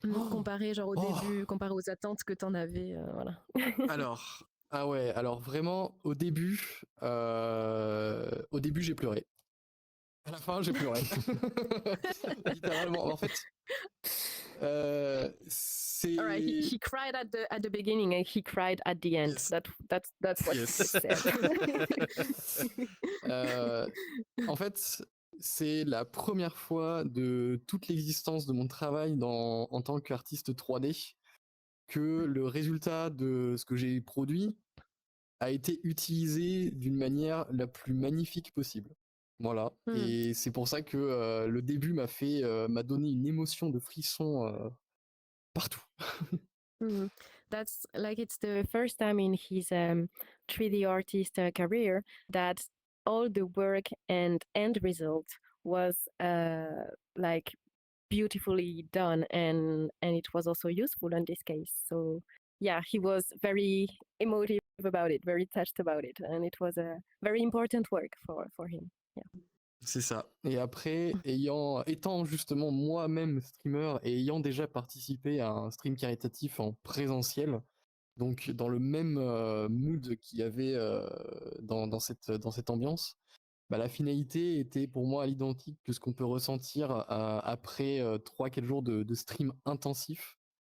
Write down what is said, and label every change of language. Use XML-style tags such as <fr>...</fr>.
<fr>Comparé genre au début, comparé aux attentes que t'en avais, voilà. Alors, ah ouais, alors vraiment, au début j'ai pleuré. À la fin, j'ai pleuré. Littéralement. En fait, c'est.</fr> <en>All right, he cried at the beginning and he cried at the end. Yes. That's what Yes. he said.</en> <fr>En fait, c'est la première fois de toute l'existence de mon travail en tant qu'artiste 3D que le résultat de ce que j'ai produit a été utilisé d'une manière la plus magnifique possible. Voilà. Et c'est pour ça que le début m'a donné une émotion de frisson partout.</fr> <en>That's like it's the first time in his 3D artist career that all the work and end result was like beautifully done, and it was also useful in this case. So yeah, he was very emotive about it, very touched about it, and it was a very important work for him. Yeah.</en> <fr>C'est ça. Et après, étant justement moi-même streamer et ayant déjà participé à un stream caritatif en présentiel, donc dans le même mood qu'il y avait dans cette ambiance, bah, la finalité était pour moi à l'identique que ce qu'on peut ressentir après 3-4 jours de stream intensif.</fr>